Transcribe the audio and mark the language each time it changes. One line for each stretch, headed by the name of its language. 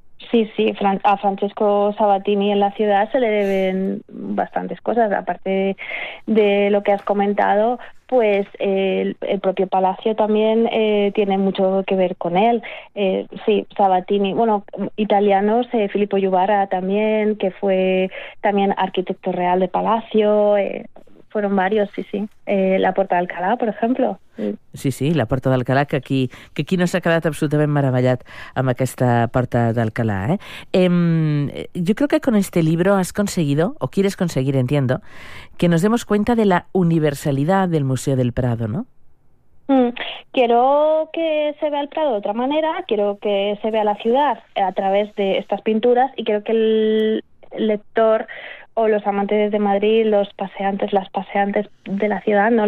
Spanish: Sí, sí, a Francesco Sabatini en la ciudad se le deben bastantes cosas, aparte de lo que has comentado, pues el propio palacio también tiene mucho que ver con él. Sí, Sabatini, bueno, italianos, Filippo Juvara también, que fue también arquitecto real de palacio, fueron varios, sí, sí. La Puerta de Alcalá, por ejemplo.
Catalan: Sí, sí, la Porta d'Alcalà, que aquí no s'ha quedat absolutament meravellat amb aquesta Porta d'Alcalà.
Spanish: Yo creo que con este libro has conseguido, o quieres conseguir, entiendo, que nos demos cuenta de la universalidad del Museo del Prado, ¿no? Quiero que se vea el Prado de otra manera, quiero que se vea la ciudad a través de estas pinturas y quiero que el lector o los amantes de Madrid, los paseantes, las paseantes de la ciudad, ¿no?